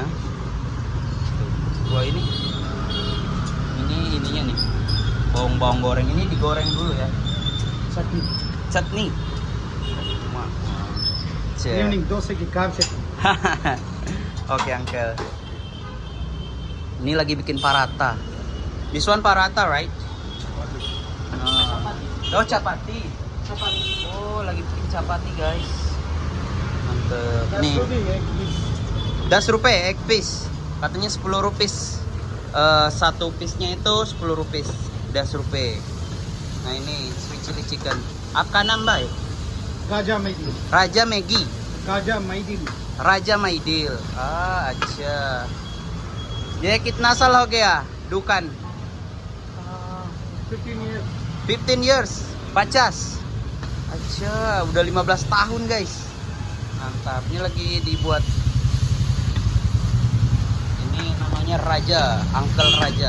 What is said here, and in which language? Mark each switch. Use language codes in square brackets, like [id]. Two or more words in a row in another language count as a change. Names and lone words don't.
[id] Wah ini ininya nih. Bawang goreng ini digoreng dulu ya. Chutney. [en] Evening dosa ki carb set. [id] Oke, uncle. Ini lagi bikin paratha. [en] This one paratha, right? Oh, chapati. [id] Oh, lagi bikin chapati, guys. Mantep. Nih. 10 rupiah [en] egg piece. [id] Katanya 10 rupiah. Satu piece-nya itu 10 rupiah. 10 rupiah. Nah, ini [en] sweet chili chicken. [id] Apa nambah? Raja Maidil. Raja Maggi. Raja Maidil. [hi] Ah, अच्छा. ये कितना साल हो गया दुकान? [en] 15 years. 15 years. 50. Acha, [id] udah 15 tahun guys. Mantap. Ini lagi dibuat. Ini namanya Raja, Uncle Raja.